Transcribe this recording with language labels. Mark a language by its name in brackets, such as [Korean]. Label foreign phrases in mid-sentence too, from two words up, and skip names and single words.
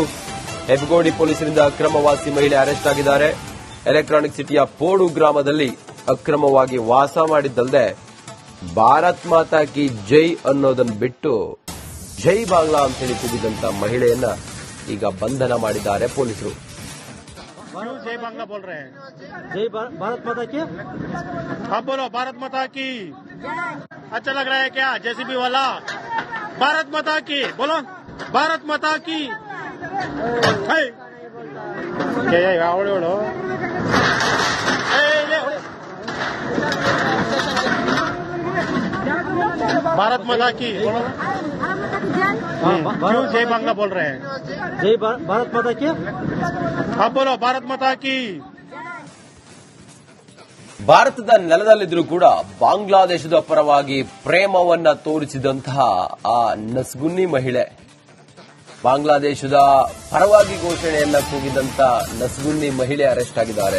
[Kannada] ಹೆಬ್ಗೋಡಿ ಪೊಲೀಸರಿಂದ ಅಕ್ರಮವಾಸಿ ಮಹಿಳೆ ಅರೆಸ್ಟ್ ಆಗಿದ್ದಾರೆ. ಎಲೆಕ್ಟ್ರಾನಿಕ್ ಸಿಟಿಯ ಪೋಡು ಗ್ರಾಮದಲ್ಲಿ ಅಕ್ರಮವಾಗಿ ವಾಸ ಮಾಡಿದ್ದಲ್ಲದೆ [Hindi] भारत माता की जय [Kannada] ಅನ್ನೋದನ್ನು ಬಿಟ್ಟು [Hindi] जय बांग्ला [Kannada] ಅಂತ ಹೇಳಿ ಕೂಗಿದಂತ ಮಹಿಳೆಯನ್ನ ಈಗ ಬಂಧನ ಮಾಡಿದ್ದಾರೆ ಪೊಲೀಸರು. [Hindi] क्यों जय बांग्ला बोल रहे हैं? जय भारत माता की आप बोलो भारत माता की। अच्छा लग रहा है क्या जेसीबी वाला? भारत माता की बोलो, भारत माता की। है। क्या ये आवड़े बोलो? भारत माता की बोलो। क्यों जय बांग्ला बोल रहे हैं? जय भारत माता की आप बोलो भारत माता की। [Kannada] ಭಾರತದ ನೆಲದಲ್ಲಿದ್ರೂ ಕೂಡ ಬಾಂಗ್ಲಾದೇಶದ ಪರವಾಗಿ ಪ್ರೇಮವನ್ನ ತೋರಿಸಿದಂತಹ ಆ ನಸ್ಗುನ್ನಿ ಮಹಿಳೆ, ಬಾಂಗ್ಲಾದೇಶದ ಪರವಾಗಿ ಘೋಷಣೆಯನ್ನ ಕೂಗಿದಂತ ನಸ್ಗುನ್ನಿ ಮಹಿಳೆ ಅರೆಸ್ಟ್ ಆಗಿದ್ದಾರೆ.